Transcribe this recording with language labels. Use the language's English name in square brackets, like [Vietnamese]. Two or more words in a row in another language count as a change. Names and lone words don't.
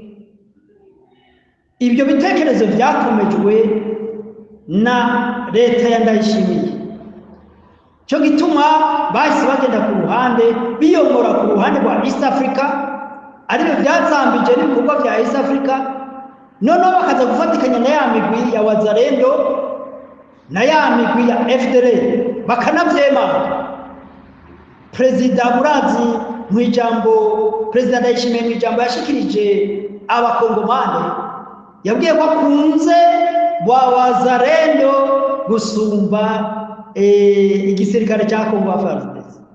[Kinyarwanda] Ibyo bitekerezo byakomejwe na leta ya Ndayishimiye, cyo gituma bahise bagenda ku ruhande, biyomora ku ruhande rwa East Africa, aribyo byazambije n'ibikorwa bya East Africa, noneho bakaza gufatikanya na ya migwi ya Wazalendo na ya migwi ya FDLR bakanabyema. Perezida Murazi mu ijambo, Perezida Ndayishimiye mu ijambo yashikirije abakongomane, yabwiye ko akunze wa wazalendo gusumba igisirikare cya Congo FARDC.